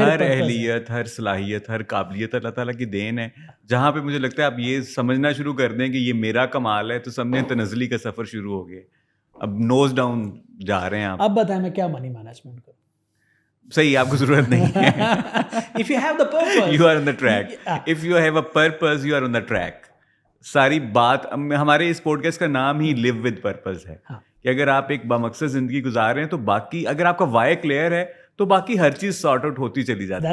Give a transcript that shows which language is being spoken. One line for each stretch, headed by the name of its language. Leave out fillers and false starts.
Urdu: ہر اہلیت، ہر صلاحیت، ہر قابلیت اللہ تعالیٰ کی دین ہے. جہاں پہ مجھے لگتا ہے آپ یہ سمجھنا شروع کر دیں کہ یہ میرا کمال ہے، تو سمجھیں تنزلی کا سفر شروع ہو گیا. اب نوز ڈاؤن جا رہے ہیں آپ. اب بتائیں میں کیا منی مینجمنٹ کروں؟ صحیح، آپ کو ضرورت نہیں ہے.
English: If you have the purpose, You are on the track. If you have a purpose, you are on the track.
Urdu: ساری بات ہمارے اس پوڈ کاسٹ کا نام ہی لیو ود پرپز ہے کہ اگر آپ ایک بامقصد زندگی گزار رہے ہیں تو باقی اگر آپ کا وائی کلیئر ہے تو باقی ہر چیز سارٹ آؤٹ ہوتی چلی جاتی ہے.